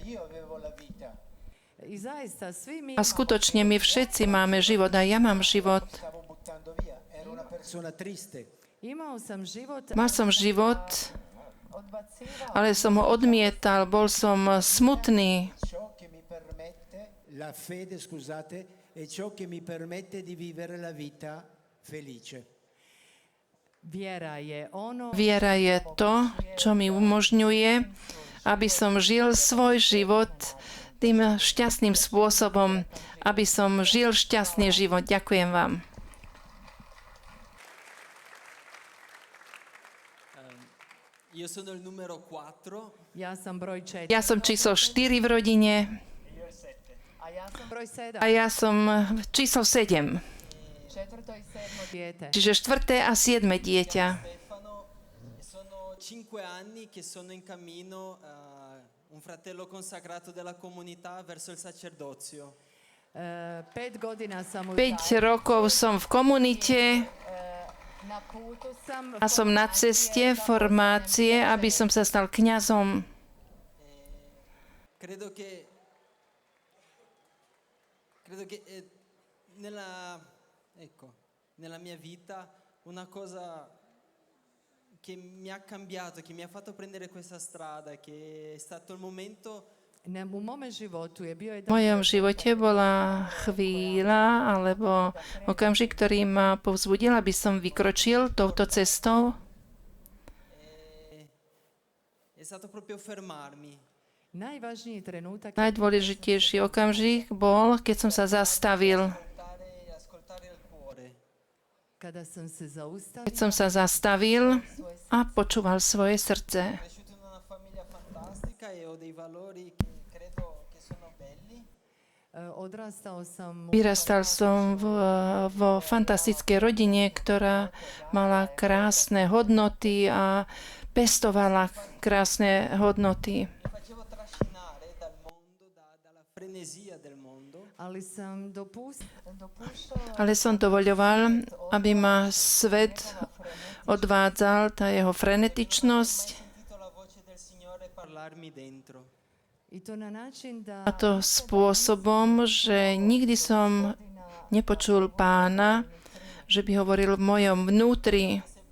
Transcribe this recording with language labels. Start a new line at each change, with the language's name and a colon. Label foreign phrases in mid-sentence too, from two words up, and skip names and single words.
Slovak: A skutočne my všetci máme život a ja mám život. Mal som život, ale som ho odmietal, bol som smutný.
Italian: la fede, scusate, è ciò che mi permette di vivere la vita felice.
Slovak: Viera je to, čo mi umožňuje, aby som žil svoj život tým šťastným spôsobom, aby som žil šťastný život. Ďakujem vám.
Italian: Io sono il numero 4.
Croatian: Ja som broj 4.
Slovak: Ja som číslo 4 v rodine
Croatian: Broj 7.
Slovak: a ja som číslo 7. Čiže 4. a 7. dieťa.
Italian: Sono 5 anni che sono in cammino, un fratello consacrato della comunità verso il sacerdozio.
Croatian: 5 godina sam
Slovak: 5 rokov som v komunite a som na ceste formácie, aby som sa stal kňazom.
Italian: Credo che nella mia vita una cosa che mi ha cambiato, che mi ha fatto prendere questa strada, che è stato il momento.
Croatian: U mome životu je bio
Slovak: V mojom živote bola chvíľa alebo okamžik, ktorý ma povzbudil, aby som vykročil touto cestou.
Italian: È stato proprio fermarmi.
Croatian: Najvážnejší trenutak,
Slovak: Najdôležitejší okamžik bol, keď som sa zastavil.
Croatian: kada sam se zaustavila.
Slovak: Keď som sa zastavil a počúval svoje srdce.
Italian: Cresciuto in una famiglia fantastica e ho dei valori che credo che sono belli.
Croatian: Odrastao sam
Slovak: Vyrastal som vo fantastickej rodine, ktorá mala krásne hodnoty a pestovala krásne hodnoty.
Italian: Facevo trascinare dal mondo, dalla frenesia del mondo.
Slovak: Ale som dovoľoval, aby ma svet odvádzal, tá jeho frenetičnosť. A to spôsobom, že nikdy som nepočul Pána, že by hovoril v mojom vnútri.